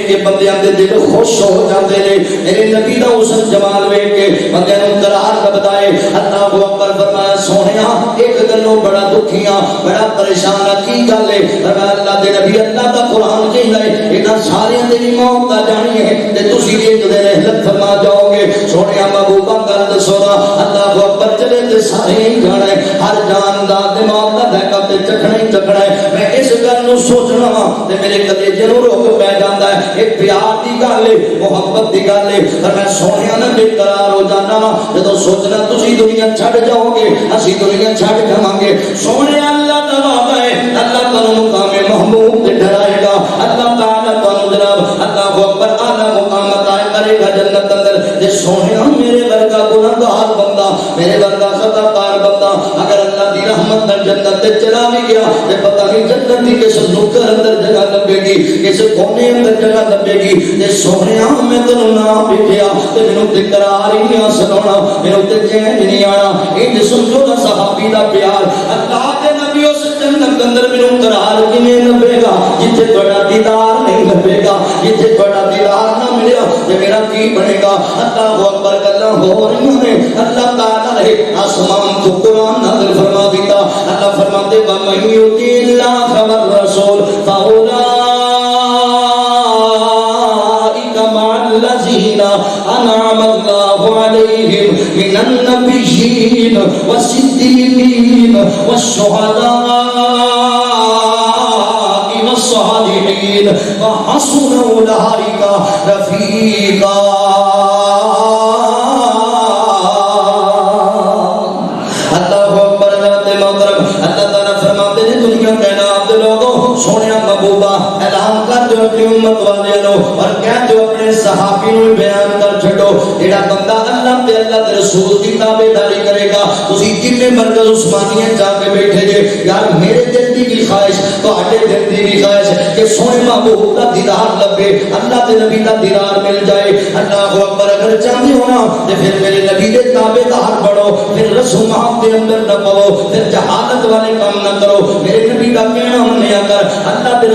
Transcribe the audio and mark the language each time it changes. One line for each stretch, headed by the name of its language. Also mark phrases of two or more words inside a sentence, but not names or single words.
Punjabi: کے بندیاں دے دل خوش ہو جاندے نے میرے نبی دا حسن جمال ویکھ کے بندیاں نوں قرار لبدا ہے
Arabic: اللہ اکبر
Punjabi: فرمایا سونیا ایک گلوں بڑا دکھیاں بڑا پریشان کی گل ہے فرمایا اللہ دے نبی اللہ دا قرآن کہندا ہے انہاں سارے دی موت دا جانی ہے تے تسی ایک دے رحمت فرما جاؤ گے سونیا محبوبہ گل دسو نا
Arabic: اللہ اکبر
Punjabi: چلے تے سارے ہی جانا ہے ہر جاندار دے موت دا ذائقہ تے چکھنا ہی چکھنا ہے میں اس گل نوں سوچنا وا تے میرے کلیجے نوں روک پے جاندا ہے ایک پیار دی گل ہے محبت دی گل ہے پر میں سونیا نہ بے قرار ہو جانا وا جدوں سوچنا تسی دنیا چھڈ جاؤ گے اسی دنیا چھڈ جاواں گے سونے اللہ دا وعدہ ہے اللہ تعالی مقام محمود تے ٹھہرائے گا اللہ تعالی تعالی جناب
Arabic: اللہ اکبر
Punjabi: اعلی مقام عطا کرے گا جنت اندر تے سونیا میرے ورگا گنہگار بندہ جنت تے چلا بھی گیا تے پتہ نہیں جنت دی کس نکر اندر جگہ لبے گی کس کونے اندر جگہ لبے گی تے سونیا میں تینوں نہ ویکھیا تے مینوں تے قرار ہی نہیں حاصل ہونا مینوں تے چین نہیں آنا انج سمجھو نا صحابی دا پیار اللہ دے نبی اس جنت اندر مینوں قرار کیویں لبے گا جتھے تہاڈا دیدار نہیں لبے گا جتھے تہاڈا دیدار نہ ملیا تے میرا کی بنے گا
Arabic: اللہ اکبر
Punjabi: گلاں ہو رہی نے اللہ تعالی نے آسمان تو قرآن نازل فرما دیتا اللہ فرماتے
Arabic: وَمَن يُطِعِ اللَّهَ وَالرَّسُولَ فَأُولَٰئِكَ مَعَ الَّذِينَ أَنْعَمَ اللَّهُ عَلَيْهِم مِّنَ النَّبِيِّينَ وَالصِّدِّيقِينَ وَالشُّهَدَاءِ وَالصَّالِحِينَ وَحَسُنَ أُولَٰئِكَ رَفِيقًا سونے
Punjabi: محبوبہ اعلان کر دو اپنی امت والے لو اور کہہ دو اپنے صحابی نو بیان کر چھڈو جڑا بندہ اللہ تے اللہ دے رسول دی تابعداری کرے گا تسی کنے مرکز عثمانیہ جا کے بیٹھے جے یار میرے دل دی بھی خواہش تہاڈے دل دی بھی خواہش کہ سونے محبوب دا دیدار لبے اللہ دے نبی دا دیدار مل جائے
Arabic: اللہ اکبر
Urdu: اگر چاہتے ہو نا
Punjabi: تے پھر میرے نبی دے تابعدار بڑھو پھر رسومات دے اندر نہ پاؤ پھر جہالت والے کام نہ کرو میرے نبی دا کہنا منیا کر اللہ دے